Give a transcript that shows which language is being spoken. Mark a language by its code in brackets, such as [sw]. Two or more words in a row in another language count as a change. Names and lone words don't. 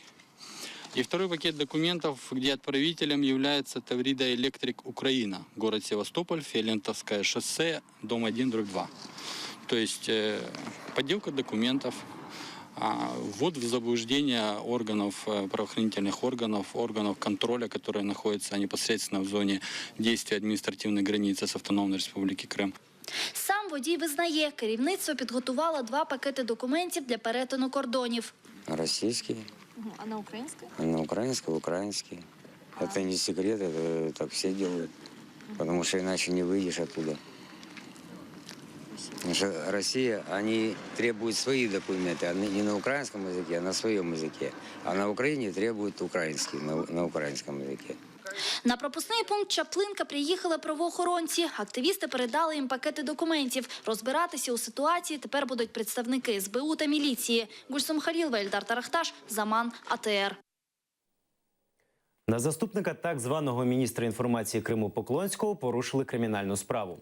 [ru] И второй пакет документов, где отправителем является Таврида Электрик Украина, город Севастополь, Филентовское шоссе, дом 1/2. То есть подделка документов, ввод в заблуждение органов, правоохранительных органов, органов контроля, которые находятся непосредственно в зоне действия административной границы с Автономной Республики Крым. [uk] Сам водій визнає, керівництво підготувало 2 пакети документів для перетину кордонів. [ru] Российские, [uk] А на українській? [ru] на украинский, украинский. Это не секрет, это так все делают. Потому что иначе не выйдешь оттуда. Потому что Россия, они требуют свои документы, не на украинском языке, а на своем языке. А на Украине требуют украинский, на украинском языке. [uk] На пропускний пункт Чаплинка приїхали правоохоронці. Активісти передали їм пакети документів. Розбиратися у ситуації тепер будуть представники СБУ та міліції. Гульсум Халілова, Ельдар Тарахташ, Заман, АТР. На заступника так званого міністра інформації Криму Поклонського порушили кримінальну справу.